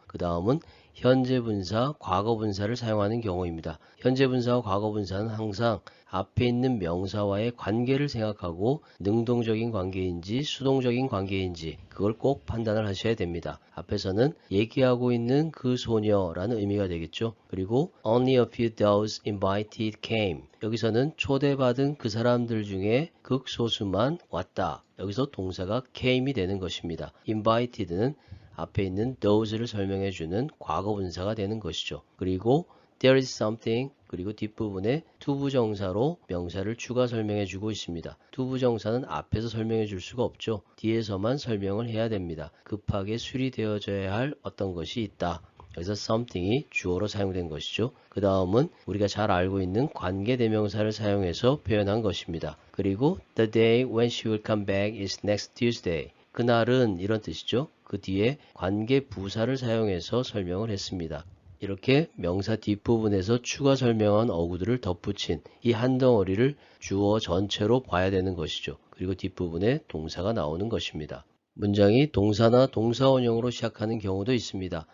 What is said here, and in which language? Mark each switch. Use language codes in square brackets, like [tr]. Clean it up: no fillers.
[ko] 그 다음은 현재 분사, 과거 분사를 사용하는 경우입니다. 현재 분사와 과거 분사는 항상 앞에 있는 명사와의 관계를 생각하고 능동적인 관계인지 수동적인 관계인지 그걸 꼭 판단을 하셔야 됩니다. 앞에서는 얘기하고 있는 그 소녀라는 의미가 되겠죠. [en] 그리고 only a few those invited came. [ko] 여기서는 초대받은 그 사람들 중에 극소수만 왔다. 여기서 동사가 came이 되는 것입니다. invited는 앞에 있는 those를 설명해주는 과거 분사가 되는 것이죠. 그리고 [en] there is something [ko] 그리고 뒷부분에 투부정사로 명사를 추가 설명해주고 있습니다. 투부정사는 앞에서 설명해줄 수가 없죠. 뒤에서만 설명을 해야 됩니다. 급하게 수리되어져야 할 어떤 것이 있다. 여기서 something이 주어로 사용된 것이죠. 그 다음은 우리가 잘 알고 있는 관계대명사를 사용해서 표현한 것입니다. [en] 그리고 the day when she will come back is next Tuesday. [ko] 그날은 이런 뜻이죠. 그 뒤에 관계 부사를 사용해서 설명을 했습니다. 이렇게 명사 뒷부분에서 추가 설명한 어구들을 덧붙인 이 한 덩어리를 주어 전체로 봐야 되는 것이죠. 그리고 뒷부분에 동사가 나오는 것입니다. 문장이 동사나 동사원형으로 시작하는 경우도 있습니다.